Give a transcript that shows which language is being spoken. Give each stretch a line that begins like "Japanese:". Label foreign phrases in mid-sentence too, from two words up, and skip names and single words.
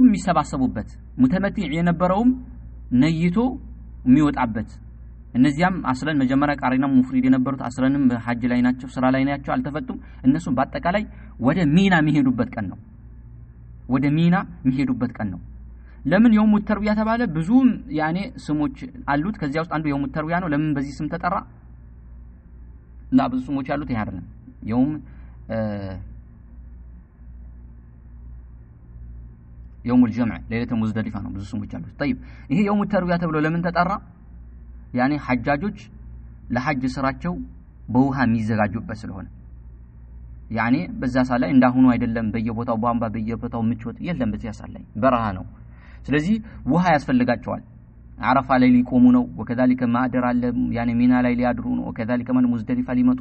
Amharic: የሚሰባሰቡበት ሙተመቲ የነበረውም ነይቶ የሚወጣበት እነዚያም አስለን መጀመሪያ ቃሪና ሙፍሪድ የነበሩት አስለንም በሐጅ ላይ ናቸው ስራ ላይ ናቸው አልተፈቱም እነሱም በአጠቃላይ ወደ ሚና የሚሄዱበት ቀን ነው ወደ ሚና የሚሄዱበት ቀን ነው ለምን
Arabic: يوم التربية
Amharic: ተባለ ብዙ ያኔ ስሞች አሉት ከዚያ ውስጥ አንዱ
Arabic: يوم التربية
Amharic: ነው ለምን በዚህ ስም ተጠራ لا ብዙ ስሞች አሉት ይሄ አይደለም
Arabic: يوم الجمع ليله مزدلفه
Amharic: ነው ብዙ ስሞች አሉት طيب ይሄ
Arabic: يوم الترويه
Amharic: ተብሎ ለምን ተጠራ ያኔ ሐጃጆች ለሐጅ ስራቸው በውሃ የሚዘጋጁበት ስለሆነ ያኔ በዛ ሰዓት ላይ እንዳሁኑ አይደለም በየቦታው ቧንቧ በየቦታው ምቾት የለም በዚያ ሰዓት ላይ በረሃ ነው ስለዚህ ውሃ ያስፈልጋቸዋል عرفة ላይ ሊቆሙ ነው ወከዛሊከ ማደር አለ ያኔ ሚና ላይ ሊያድሩ ነው ወከዛሊከ ሙዝደሊፋ ሊመጡ ነው